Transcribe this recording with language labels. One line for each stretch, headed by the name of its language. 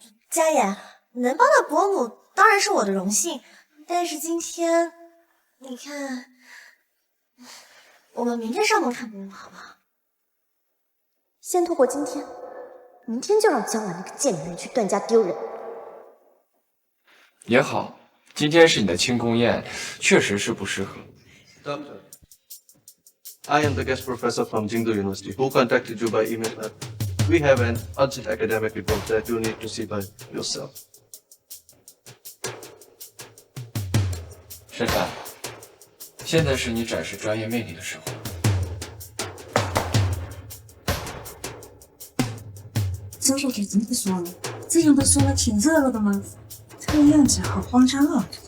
Chinese: 佳妍，能帮到伯母当然是我的荣幸，但是今天，你看，我们明天上门看伯母好不好？先拖过今天，明天就让江婉那个贱女人去段家丢人。也好，今天是你的庆功宴，确实是不适合。
English: Doctor, I am the guest professor from Jingdo University who contacted you by email. We have an urgent academic report that you need to see by yourself.
Chinese: 珊珊，现在是你展示专业魅力的时候。周小姐真的说了，这样的说了挺热闹的吗？这个样子好慌张啊！